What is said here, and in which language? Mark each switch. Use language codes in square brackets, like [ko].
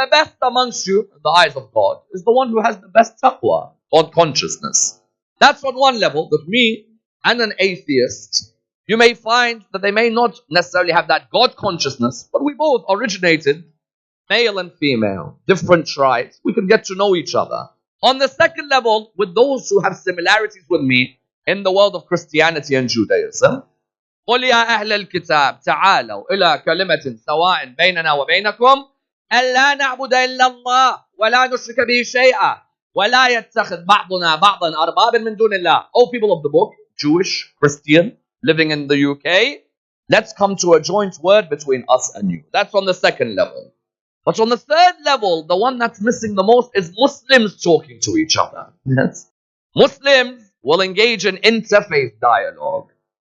[en] The best amongst you, in the eyes of God, is the one who has the best taqwa, God consciousness. That's on one level, that me and an atheist, you may find that they may not necessarily have that God consciousness, but we both originated male and female, different tribes. We can get to know each other. On the second level, with those who have similarities with me in the world of Christianity and Judaism, [ar] قُلْ يَا أَهْلَ الْكِتَابِ تَعَالَوْا إِلَى كَلِمَةٍ سَوَاءٍ بَيْنَنَا وَبَيْنَكُمْ أَلَّا نَعْبُدَ إِلَّا اللَّهَ وَلَا نُشْرِكَ بِهِ شَيْئًا وَلَا يَتَّخِذْ بَعْضُنَا بَعْضًا أَرْبَابًا مِنْ دُونِ اللَّهِ. [en] O people of the book, Jewish, Christian, living in the UK, let's come to a joint word between us and you. That's on the second level. But on the third level, the one that's missing the most is Muslims talking to each other. Yes. Muslims will engage in interfaith dialogue.